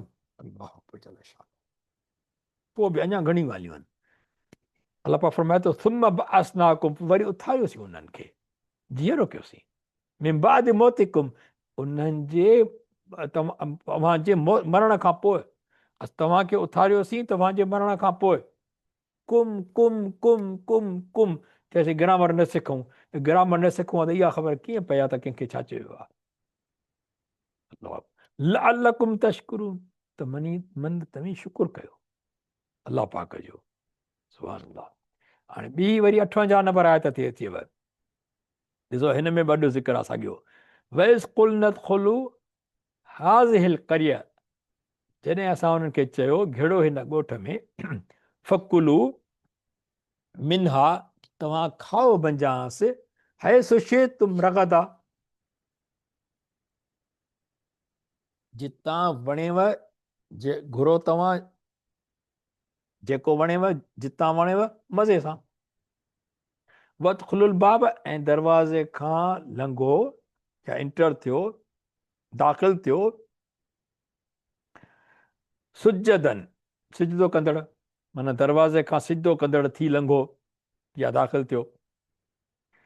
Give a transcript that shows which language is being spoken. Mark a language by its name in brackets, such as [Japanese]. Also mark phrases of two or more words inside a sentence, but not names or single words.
[Sindhi] अलाह पोइ बि अञा घणी ॻाल्हियूं आहिनि। अलाह पाक फरमाए थो [Arabic] ثم بعثناكم, [Sindhi] वरी उथारियोसीं उन्हनि खे, जीअरो कयोसीं। [Arabic] من بعد موتكم, [Sindhi] उन्हनि जे तव्हांजे मरण खां पोइ, तव्हांखे उथारियोसीं तव्हांजे मरण खां पोइ। कुम कुम कुम कुम कुम, चएसीं ग्रामर न सिखूं, ग्रामर न सिखूं त इहा ख़बर कीअं पए त कंहिंखे छा चयो आहे। [Arabic] لعلكم تشكرون, [Sindhi] त मन तव्हीं शुकुर कयो अलाह पाक जो। [Arabic] سبحان الله. [Sindhi] हाणे ॿी वरी 58 नंबर आयत थी अचेव, ॾिसो हिन में वॾो ज़िक्र आहे साॻियो। [Arabic] وإذ قلنا ادخلوا هذه القرية, [Sindhi] जॾहिं असां हुननि खे चयो घेड़ो हिन ॻोठ में, [Arabic] فكلوا منها, [Sindhi] तव्हां खाओ बंजास, [Arabic] حيث شئتم رغدا, [Sindhi] जितां वणेव, जे घुरो तव्हां जेको वणेव, जितां वणेव मज़े सां। [Arabic] وادخلوا الباب, [Sindhi] ऐं दरवाज़े खां लंघो या इंटर थियो, दाख़िल थियो, सुजदन, सिजदो कंदड़, माना दरवाज़े खां सिजदो कंदड़ थी लंघो या दाख़िल थियो।